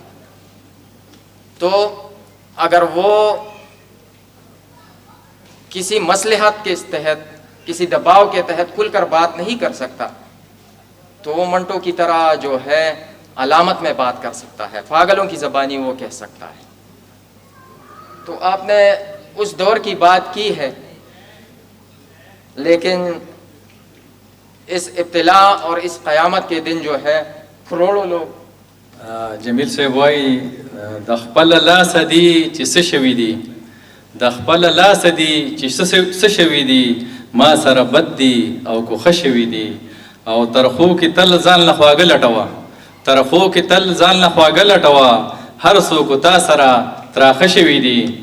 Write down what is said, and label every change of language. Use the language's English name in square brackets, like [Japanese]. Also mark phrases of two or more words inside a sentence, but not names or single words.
[Urdu] تو اگر وہ کسی مصلحت کے تحت، کسی دباؤ کے تحت کھل کر بات نہیں کر سکتا، تو وہ منٹو کی طرح جو ہے علامت میں بات کر سکتا ہے، پاگلوں کی زبانی وہ کہہ سکتا ہے. تو آپ نے اس دور کی بات کی ہے، لیکن اس ابتلا اور اس قیامت کے دن جو ہے کروڑوں لوگ [Pashto] جمیل صاحب وایي د خپل لاسه دي چې څه شوي دي، د خپل لاسه دي چې څه شوي دي، ما سره بد دي او کو ښه شوي دي. او ترخو کې تل ځان له خواږه لټوه، ترخو کې تل ځان له خواږه لټوه، هر څوک تا سره تراخه شوي دي.